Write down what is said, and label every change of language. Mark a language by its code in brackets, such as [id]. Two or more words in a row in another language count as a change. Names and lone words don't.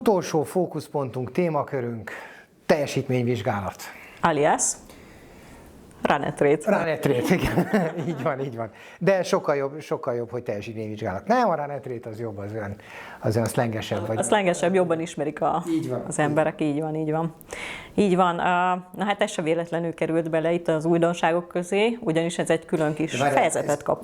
[hu] Utolsó fókuszpontunk, témakörünk, teljesítményvizsgálat. Alias [en] Run-et-Rate. Run-et-Rate, [hu] igen. így van. De sokkal jobb, hogy teljesítményvizsgálat. Nem, a [en] Run-et-Rate [hu] az jobb, az olyan szlengesebb. A szlengesebb, jobban ismerik az emberek, így van. Így van. Na hát ez se véletlenül került bele itt az újdonságok közé, ugyanis ez egy külön kis fejezetet kap.